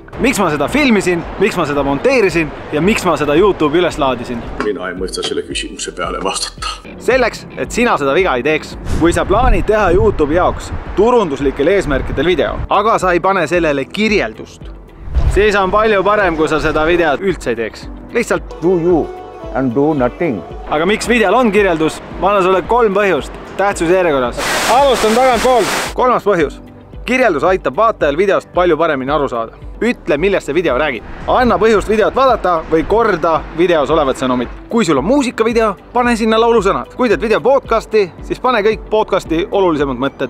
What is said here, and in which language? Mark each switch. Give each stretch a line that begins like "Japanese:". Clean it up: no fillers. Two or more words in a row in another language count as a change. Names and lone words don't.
Estonian: Miks ma seda filmisin, miks ma seda monteerisin ja miks ma seda YouTube'i üles laadisin? Mina ei mõista selle küsimuse peale vastata. Selleks, et sina seda viga ei teeks. Kui sa plaanid teha YouTube'i jaoks turunduslikel eesmärkidel video, aga sa ei pane sellele kirjeldust, siis on palju parem, kui sa seda videot üldse ei teeks. Lihtsalt
English: do you and do nothing.
Estonian: Aga miks videol on kirjeldus? Ma annan sulle 3 põhjust tähtsuse järjekorras. Alustan tagantpoolt. 3. põhjus. Kirjeldus aitab vaatajal videost palju paremini aru saada. Ütle, millest see video räägib. Anna põhjust videot vaadata või korda videos olevat sõnumit. Kui sul on muusikavideo, pane sinna laulusõnad. Kui teed video podcasti, siis pane kõik podcasti olulisemad mõtted.